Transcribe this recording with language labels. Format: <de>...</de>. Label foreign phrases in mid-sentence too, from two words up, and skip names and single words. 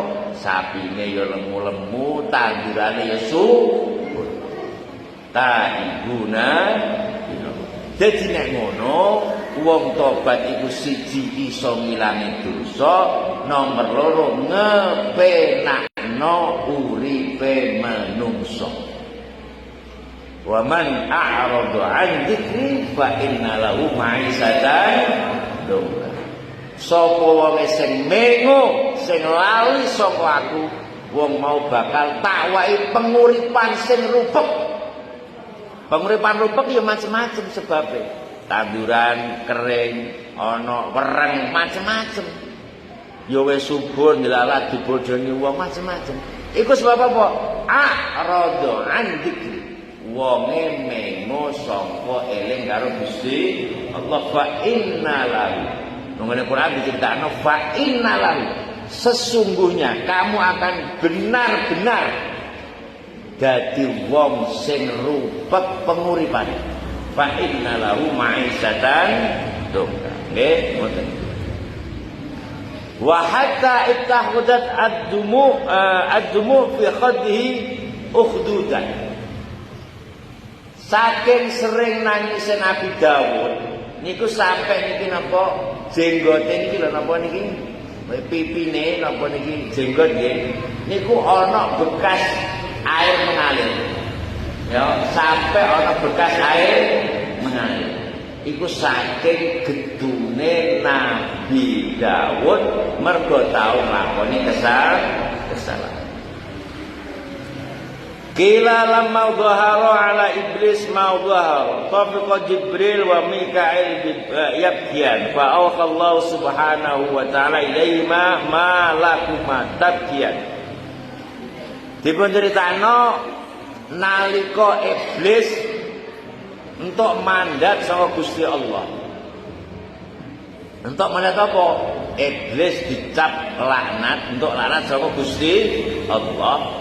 <jv>Sapine ya lemu-lemu, tandurane ya subur. Taibuna. Dadi nek ngono, wong tobat iku siji iso ngilangi dosa, nomor loro ngepenakno uripe manungsa.</jv> <ar>ومن أعرض عن ذكري فإن له معيشة ضنكا.</ar> <jv>Sapa wong sing mengo, sing lali saka aku, wong mau bakal tak wae penguripan sing rupek. Penguripan rupek ya</jv> <id>macam-macam sebabnya.</id> <jv>Tanduran kering, ana wereng macam-macam. Ya wis subur dilalat dibodoni wong macam-macam. Iku sebab apa?</jv> <ar>أعرض عن ذكري.</ar> <jv>Wonge mengo sangka eling karo Gusti Allah.</jv> <ar>فإن له.</ar> <jv>Nang Quran diceritakno</jv> <ar>فإن له.</ar> <id>Sesungguhnya kamu akan benar-benar</id> <jv>dadi wong sing rupek penguripan.</jv> <ar>فإن له معيشة ضنكا.</ar> <jv>Nggih, ngoten.</jv> <ar>وحتى اتخذت الدموع في خده أخدودا.</ar> <jv>Saking sering nangis Nabi Daud niku sampai niki napa jenggote niki lho napa niki pipine napa niki jenggot nggih niku ana</jv> <id>bekas air mengalir.</id> <jv>Ya, sampai ana</jv> <id>bekas air mengalir.</id> <jv>Iku saking gedune Nabi Daud mergo tau nglakoni kesalahan.</jv> <ar>قيل لما ظهر على إبليس ما ظهر طفق جبريل وميكائيل يبكيان فأوحى الله سبحانه وتعالى إليهما ما لكما تبكيان.</ar> <jv>Dipun critakno nalika iblis entuk mandat saka Gusti Allah. Entuk mandat apa? Iblis dicap laknat, entuk laknat saka Gusti Allah.</jv>